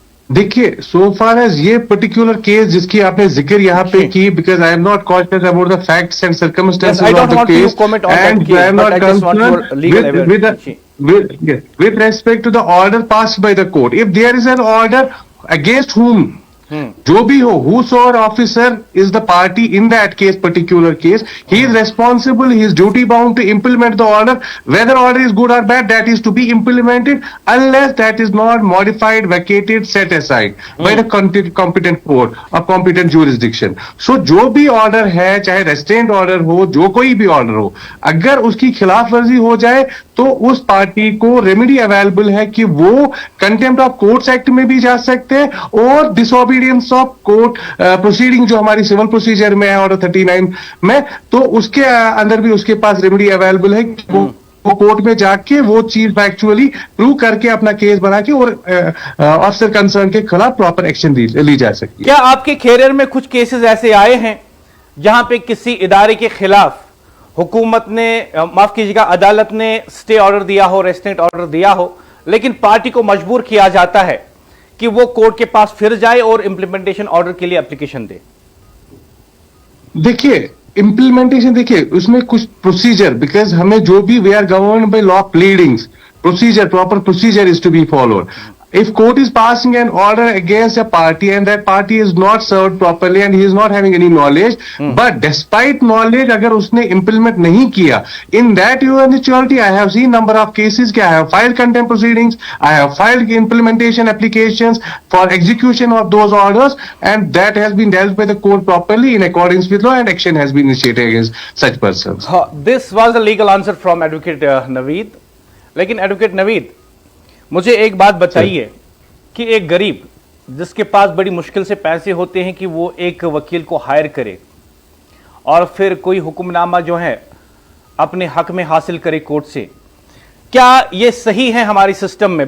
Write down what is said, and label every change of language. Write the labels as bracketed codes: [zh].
[hi] देखिए, [en] so far as ये particular case [hi] जिसकी आपने जिक्र यहाँ पे की, [en] Because I am not conscious about the facts and circumstances of the case, and I am not concerned with respect to the order passed by the court. If there is an order against whom, [hi] जो भी हो, [en] whosoever officer is the party in that case, particular case, he is responsible, he is duty bound to implement the order. Whether order is good or bad, that is to be implemented unless that is not modified, vacated, set aside by the competent court or competent jurisdiction. [hi] So जो भी order है, चाहे restraint order हो, जो कोई भी order हो, अगर उसकी खिलाफ वर्जी हो जाए तो उस पार्टी को रेमेडी अवेलेबल है कि वो कंटेम्प्ट ऑफ कोर्ट्स एक्ट में भी जा सकते हैं और डिसओबीडियंस ऑफ कोर्ट प्रोसीडिंग जो हमारी सिविल प्रोसीजर में है ऑर्डर 39 में, तो उसके अंदर भी उसके पास रेमेडी अवेलेबल है कि वो कोर्ट में जाके वो चीज फैक्चुअली प्रूव करके अपना केस बना के और ऑफिसर कंसर्न के खिलाफ प्रॉपर एक्शन ली जा सकती है। क्या आपके कैरियर में कुछ केसेस ऐसे आए हैं जहां पे किसी इदारे के खिलाफ हुकूमत ने, माफ कीजिएगा, अदालत ने स्टे ऑर्डर दिया हो, रेस्ट्रेंट ऑर्डर दिया हो, लेकिन पार्टी को मजबूर किया जाता है कि वो कोर्ट के पास फिर जाए और इंप्लीमेंटेशन ऑर्डर के लिए एप्लीकेशन दे? देखिए, इंप्लीमेंटेशन, देखिए उसमें कुछ [en] procedure, because [hi] हमें जो भी [en] We are governed by law pleadings, procedure, proper procedure is to be followed. If court is passing an order against a party and that party is not served properly and he is not having any knowledge, but despite knowledge [hi] अगर उसने implement नहीं किया, [en] in that eventuality I have seen number of cases [hi] कि [en] I have filed contempt proceedings, I have filed implementation applications for execution of those orders, and that has been dealt by the court properly in accordance with law and action has been initiated against such persons. This was the legal answer from Advocate Naveed. [hi] लेकिन Advocate Naveed, मुझे एक बात बताइए कि एक गरीब जिसके पास बड़ी मुश्किल से पैसे होते हैं कि वो एक वकील को हायर करे और फिर कोई हुक्मनामा जो है अपने हक में हासिल करे कोर्ट से, क्या ये सही है हमारी सिस्टम में?